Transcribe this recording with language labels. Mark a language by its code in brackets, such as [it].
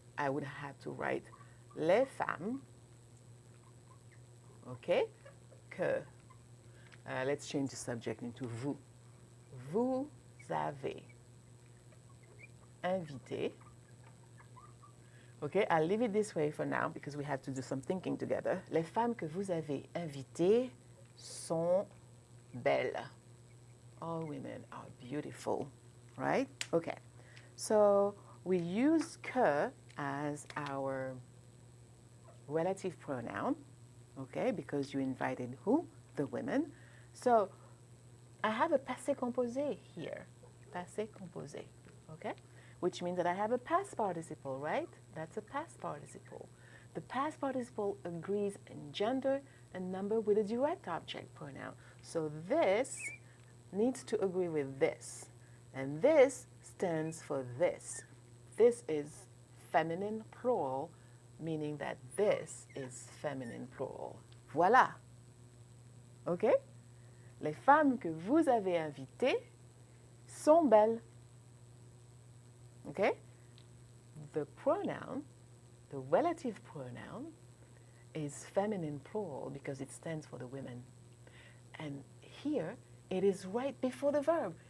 [en] I would have to write [fr] les femmes, [en] okay, que. Let's change the subject into vous. [fr] Vous avez invité. [en] Okay, I'll leave it this way for now because we have to do some thinking together. [fr] Les femmes que vous avez invitées sont belles. [en] All women are beautiful, right? Okay, so we use que as our relative pronoun, okay, because you invited who? The women. So I have a passé composé here, passé composé, okay? Which means that I have a past participle, right? That's a past participle. The past participle agrees in gender and number with a direct object pronoun. So this needs to agree with this. And this stands for this. This is feminine plural, meaning that this is feminine plural. [fr] Voilà. Okay? Les femmes que vous avez invitées sont belles. [en] Okay? The pronoun, the relative pronoun, is feminine plural because it stands for the women. And here, it is right before the verb.